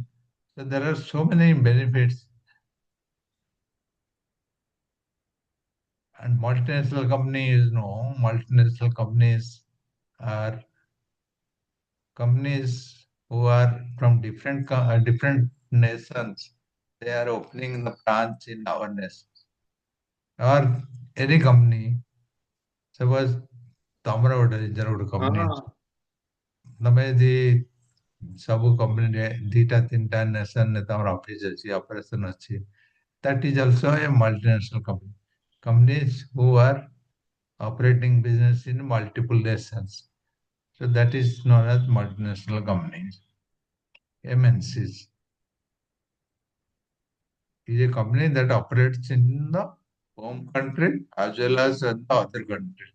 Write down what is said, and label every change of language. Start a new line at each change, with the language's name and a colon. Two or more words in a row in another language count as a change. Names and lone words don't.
English: So there are so many benefits. And multinational companies are companies who are from different nations. They are opening the branch in our nation. Or any company, suppose
Odia: ତମର ଗୋଟେ ନିଜର ଗୋଟେ କମ୍ପାନୀ ଅଛି, Ah, ତମେ ଯଦି ସବୁ କମ୍ପାନୀରେ ଦିଟା ତିନିଟା ନେସନରେ ତମର ଅଫିସ ଅଛି, ଅପରେସନ ଅଛି,
English: that is also a multinational company. Companies who are operating business in multiple nations. So that is known as multinational companies. MNCs is a company that operates in the home country as well as in the other country.